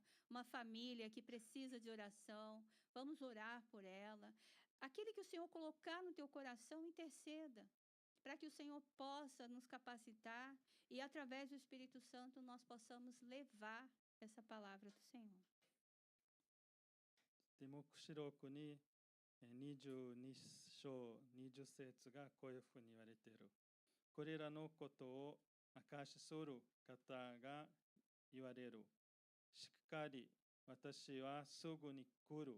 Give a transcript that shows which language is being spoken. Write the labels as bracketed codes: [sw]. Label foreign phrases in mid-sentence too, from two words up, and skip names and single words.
[pt] Uma família que precisa de oração, vamos orar por ela. Aquele que o Senhor colocar no teu coração, interceda, para que o Senhor possa nos capacitar e, através do Espírito Santo, nós possamos levar essa palavra do Senhor. [ja] で、黙示録に22章20節がこういうふうに言われている。これらのことを明かしする方が言われる。しっかり私はすぐに来る。